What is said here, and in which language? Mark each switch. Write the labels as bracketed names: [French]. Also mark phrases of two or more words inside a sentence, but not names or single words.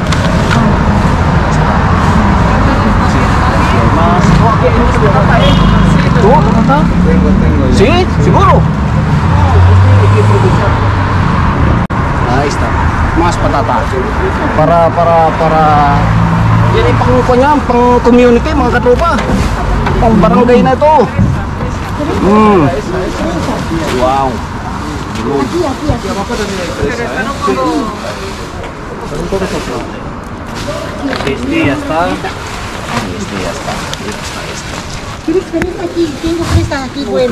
[Spanish] Más. ¿Tú? Tengo. ¿Sí? ¿Seguro? Ahí está. Más patata. [Filipino] Para yan ay pang community mga katropa. Pang barangay na ito. Wow. [Spanish] Este ya está. Este ya está. ¿Quieres fresa aquí? Tengo fresa aquí buena.